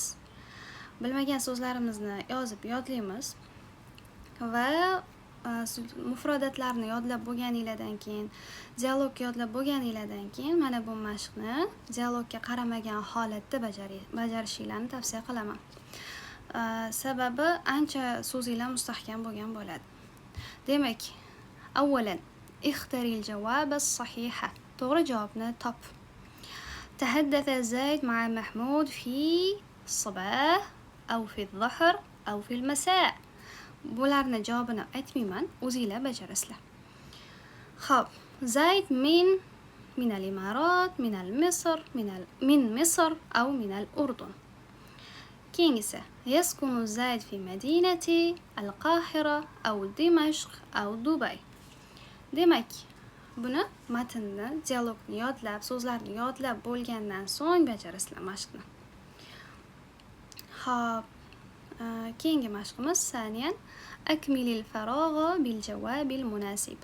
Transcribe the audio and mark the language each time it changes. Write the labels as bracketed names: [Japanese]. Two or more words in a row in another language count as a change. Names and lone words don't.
[Uzbek] Bilmagan so'zlarimizni yozib yodlaymiz va mufrodatlarni yodlab bo'lganingizdan keyin, dialogni yodlab bo'lganingizdan keyin mana bu mashqni dialogga qaramagan holatda bajarishinglarni tavsiya qilaman. Sababi ancha so'zinglar mustahkam bo'lgan bo'ladi. Demak, [Arabic] أولا اختر الجواب الصحيح. [Uzbek] To'g'ri javobni top. [Arabic] تحدث زيد مع محمود في الصباح أو في الظهر أو في المساء. [Uzbek] bularni javobini aytmayman, o'zingizlar bajarasizlar. Xo'p, [Arabic] زيد من الإمارات، من مصر أو من الأردن. كينجسة يسكن زيد في مدينة القاهرة أو دمشق أو دبي. [Uzbek] Demak, buni matnni, dialogni yodlab, so'zlarni yodlab bo'lgandan so'ng bajarasizlar mashqni. Xo'p, keyingi mashqimiz [Arabic] ثانيا أكمل الفراغ بالجواب المناسب.